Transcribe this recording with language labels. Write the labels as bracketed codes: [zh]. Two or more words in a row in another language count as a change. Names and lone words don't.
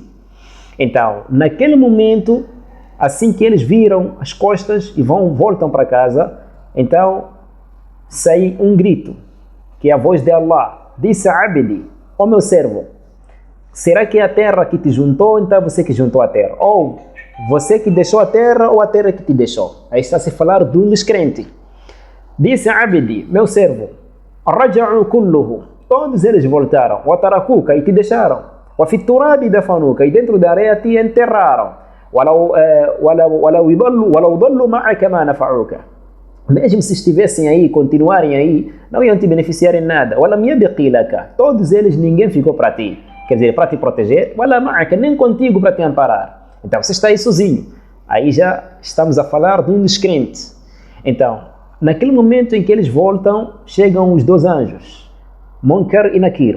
[pt] Então, naquele momento, assim que eles viram as costas e voltam para casa, então sai um grito, que é a voz de Allah. Disse a Abdi, ó meu servo, será que é a terra que te juntou, então você que juntou a terra? Ou você que deixou a terra ou a terra que te deixou? Aí está se falar de um descrente. Disse a Abdi, meu servo, [ar] رجعوا كلهم, [pt] todos eles voltaram, [ar] وتركوك, [pt] e te deixaram, [ar] وفي التراب دفنوك, [pt] e dentro da areia te enterraram, [ar] ولو ظلوا معك ما نفعوك, [pt] mesmo se estivessem aí, continuarem aí, não iam te beneficiar em nada, [ar] ولم يبق لك, [pt] todos eles ninguém ficou para ti, quer dizer, para te proteger, [ar] ولا معك, [pt] nem contigo para te amparar, Então você está aí sozinho. Aí já estamos a falar de um descrente. Então, naquele momento em que eles voltam, chegam os dois anjos, Munkar e Nakir.